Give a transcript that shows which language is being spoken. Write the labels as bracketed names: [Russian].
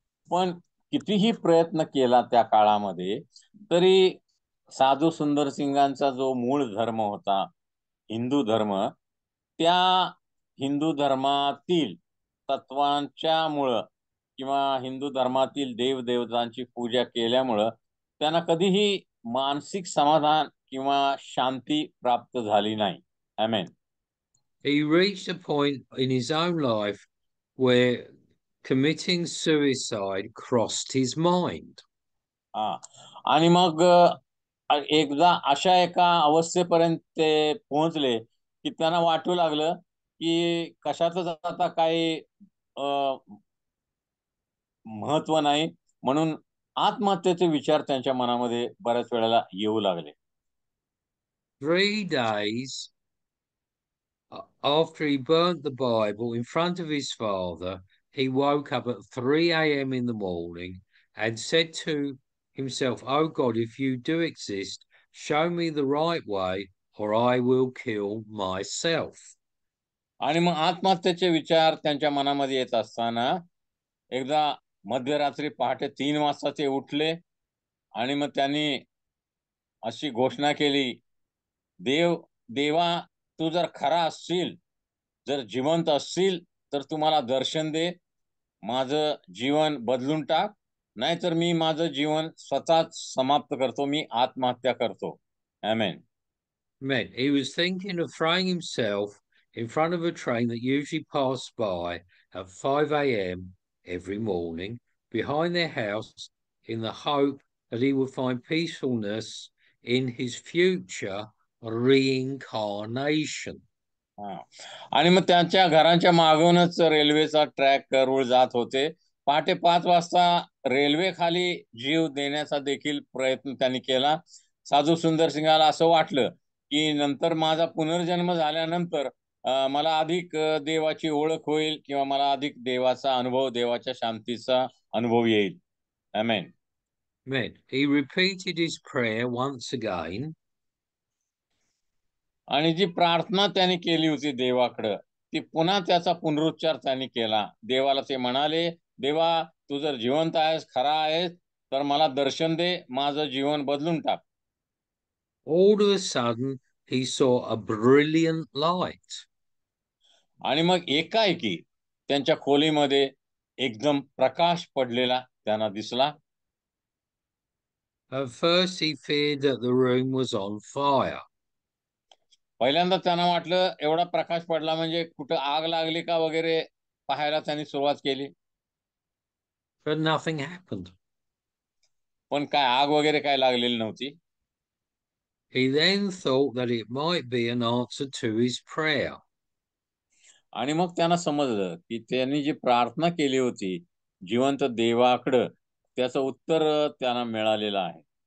[Marathi] पण कितीही प्रयत्न केला त्या काळामध्ये तरी साधू सुंदर सिंगांचा जो मूळ धर्म होता हिंदू धर्म त्या हिंदू धर्मातील तत्वांच्या मुळे किंवा हिंदू धर्मातील देवदेवतांची पूजा केल्यामुळं त्यांना कधीही मानसिक समाधान किंवा शांती प्राप्त झाली नाही. आमेन. [English] He reached a point in his own life where committing suicide crossed his mind. [Marathi] आणि मग एकदा अशा एका अवस्थेपर्यंत ते पोहोचले की त्यांना वाटू लागलं की कशातच आता काही महत्व नाही म्हणून आत्महत्येचे विचार त्यांच्या मनामध्ये बऱ्याच वेळेला येऊ लागले. [English] 3 days after he burnt the Bible in front of his father, he woke up at 3 a.m. in the morning and said to himself, "Oh God, if you do exist, show me the right way or I will kill myself." [Marathi] आणि मग आत्महत्येचे विचार त्यांच्या मनामध्ये येत असताना एकदा मध्यरात्री पहाटे 3 वाजता ते उठले आणि मग त्यांनी अशी घोषणा केली, देवा तू जर खरा असशील जर जिवंत असशील तर तू मला दर्शन दे माझं जीवन बदलून टाक नाहीतर मी माझं जीवन स्वतःच समाप्त करतो मी आत्महत्या करतो. आमेन. [English] Man, he was thinking of throwing himself in front of a train that usually passed by at 5 a.m. every morning behind their house in the hope that he would find peacefulness in his future reincarnation. [Marathi] आणि मग त्यांच्या घराच्या मागूनच रेल्वेचा track रूळ जात होते. पहाटे 5 वाजता रेल्वे खाली जीव देण्याचा देखील प्रयत्न त्यांनी केला. साधू सुंदर सिंगाला असं वाटलं की नंतर माझा पुनर्जन्म झाल्यानंतर मला अधिक देवाची ओळख होईल किंवा मला अधिक देवाचा अनुभव देवाच्या शांतीचा अनुभव येईल. आमेन. [English] Man, he repeated his prayer once again. [Marathi] आणि जी प्रार्थना त्याने केली होती देवाकडं, ती पुन्हा त्याचा पुनरुच्चार त्याने केला. देवाला ते म्हणाले, देवा तू जर जिवंत आहेस, खरा आहेस, तर मला दर्शन दे, माझं जीवन बदलून टाक. [English] All of a sudden, he saw a brilliant light. [Marathi] आणि मग एकाएकी त्यांच्या खोलीमध्ये एकदम प्रकाश पडलेला त्यांना दिसला. [English] At first, he feared that the room was on fire. [Marathi] पहिल्यांदा त्यांना वाटलं एवढा प्रकाश पडला म्हणजे कुठं आग लागली का वगैरे पाहायला त्यांनी सुरुवात केली. [English] But nothing happened. [Marathi] पण काय आग वगैरे काय लागलेली नव्हती. [English] He then thought that it might be an answer to his prayer. [Marathi] आणि मग त्यांना समजलं की त्यांनी जी प्रार्थना केली होती जिवंत देवाकडं, त्याचं उत्तर त्यांना मिळालेलं आहे.